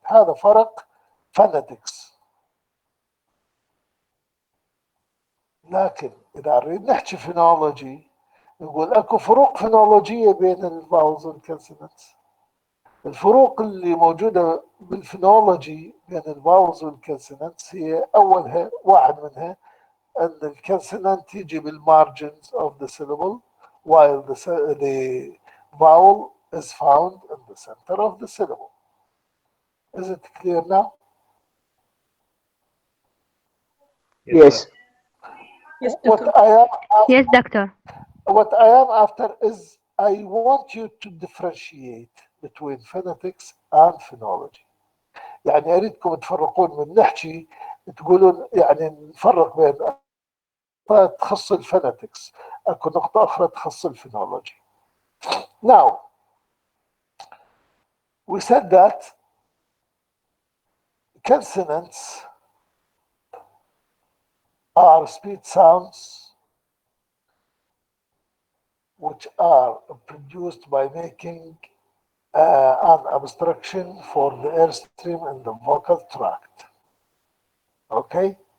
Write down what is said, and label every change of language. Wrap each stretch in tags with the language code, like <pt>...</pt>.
<ar>هذا فرق phonetics. لكن إذا نريد نحكي فينولوجي نقول أكو فروق فينولوجية بين الفاولز والكونسونانتس. الفروق اللي موجودة بالفينولوجي بين الفاولز والكونسونانتس هي أولها واحد منها أن الكونسونانت يجي بال</ar> <en>margins of the syllable while the vowel is found in the center of the syllable. Is it clear now? Yes. Yes, What doctor. I am Yes, doctor. what I am after is I want you to differentiate between phonetics and phonology.</en> <ar>يعني أريدكم تفرقون من نحكي تقولون يعني نفرق بين نقطة تخص الفونetics، أكو نقطة أخرى تخص الفونولوجي.</ar> <en>Now, we said that consonants are speech sounds which are produced by making an obstruction for the airstream in the vocal tract. Okay?</en>